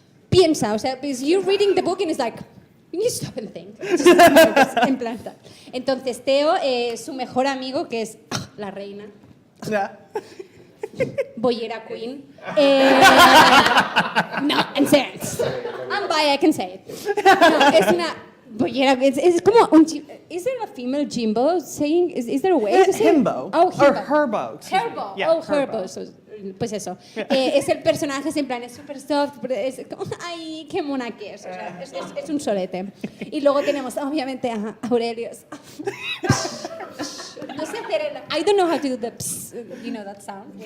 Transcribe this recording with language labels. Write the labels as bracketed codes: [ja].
[es] Piensa, o sea, [en] because you're reading the book and it's like, you need to stop and think. [es] En plan tal. Entonces, Teo, su mejor amigo, que es la reina, [en] Yeah. Boyera Queen. [es] No, en serio. [en] I'm bi, I can say it. [es] No, es una boyera, es como un... [en] Is there a female Jimbo saying, is there a way to say it? Himbo. Oh, Or Himbo. Herbo. excuse me. Herbo, Yeah, oh, Herbo. [es] So, pues eso, es el personaje, es en plan, es súper soft, es como, ay, qué mona que es, o sea, es un solete. Y luego tenemos, obviamente, a Aurelius. No sé hacer el, I don't know how to do the pss, you know that sound.